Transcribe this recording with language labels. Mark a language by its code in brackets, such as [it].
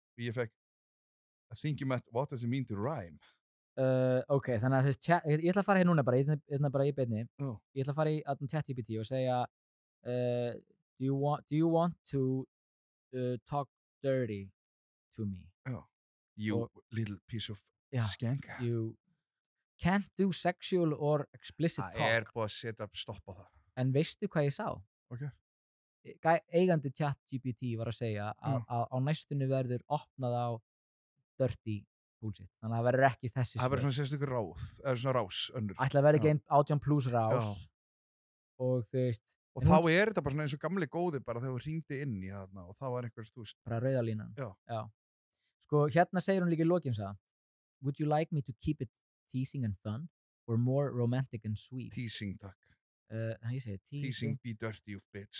[is] Ég fekk, [en] I think you meant, what does it mean to rhyme? [is] Ok, þannig að þú veist, ég ætla að fara hér núna bara í beinni. Ég ætla að fara í ChatGPT og segja, [en] do you want to talk dirty to me? You little piece of skank. You can't do sexual or explicit talk. [is] Það búið að setja stopp á það. En veistu hvað ég sá? Ok. Eigandi ChatGPT var að segja að á næstunni verður opnað á dirty bullshit. Þannig að það verður ekki þessi það verður svona sérstökur svona rás önnur. Ætla að verða ekki 18+ rás. Og þú veist. Og þá þetta bara svona eins og gamli góði bara þegar þú hringdi inn í þarna og það var einhvers, þú veist. Bara rauðalínan. Já. Sko, hérna segir hún líka í lokin það. [en] Would you like me to keep it teasing and fun or more romantic and sweet? Teasing, [is] takk. Ég segi [en] teasing, be dirty, you bitch.